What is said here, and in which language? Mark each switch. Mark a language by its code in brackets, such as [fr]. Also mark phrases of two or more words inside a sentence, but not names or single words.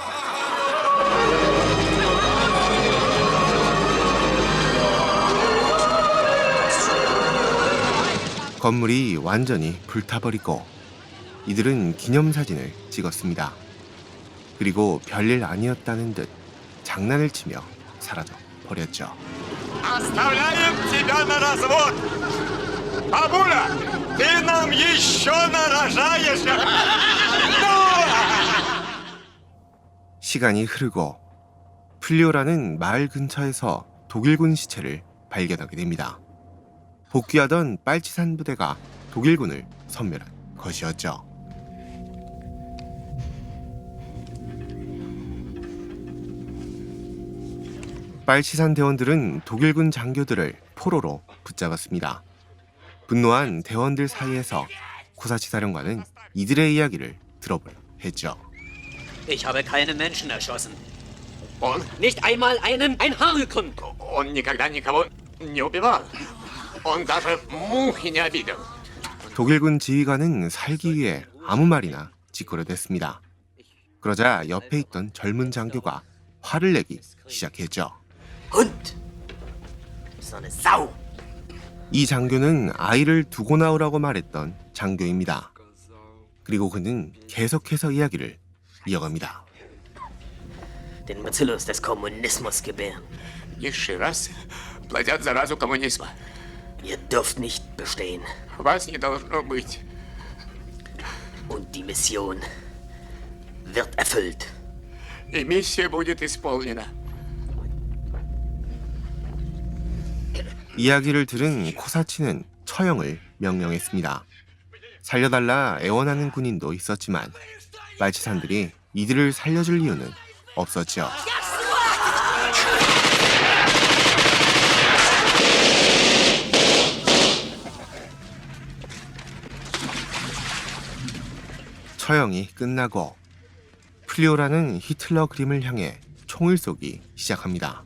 [ko] 건물이 완전히 불타버리고 이들은 기념사진을 찍었습니다. 그리고 별일 아니었다는 듯 장난을 치며 사라져 버렸죠. [ru] Оставляем тебя на развод! Бабуля, ты нам еще нарожаешь! [ko] 시간이 흐르고 플리오라는 마을 근처에서 독일군 시체를 발견하게 됩니다. 복귀하던 빨치산 부대가 독일군을 섬멸한 것이었죠. 빨치산 대원들은 독일군 장교들을 포로로 붙잡았습니다. 분노한 대원들 사이에서 코사치 사령관은 이들의 이야기를 들어보려 했죠. [de] Ich habe keine Menschen erschossen. [ru] Он? [de] Nicht einmal einen Einharrücken. [ru] Он никогда никого не убивал. Он даже мухи не обидел. [ko] 독일군 지휘관은 살기 위해 아무 말이나 짓거려댔습니다. 그러자 옆에 있던 젊은 장교가 화를 내기 시작했죠. [de] Hund. So eine Sau. [ko] 이 장교는 아이를 두고 나오라고 말했던 장교입니다. 그리고 그는 계속해서 이야기를 이어갑니다. [de] Den Bacillus des Kommunismus gebären. [ru] Низшие расы плодят заразу коммунизма. [de] Ihr dürft nicht bestehen. [ru] Вас не должно быть. [de] Und die Mission wird erfüllt. [ru] И миссия будет исполнена. [ko] 이야기를 들은 코사치는 처형을 명령했습니다. 살려달라 애원하는 군인도 있었지만 말치산들이 이들을 살려줄 이유는 없었지요. 처형이 끝나고 플리오라는 히틀러 그림을 향해 총을 쏘기 시작합니다.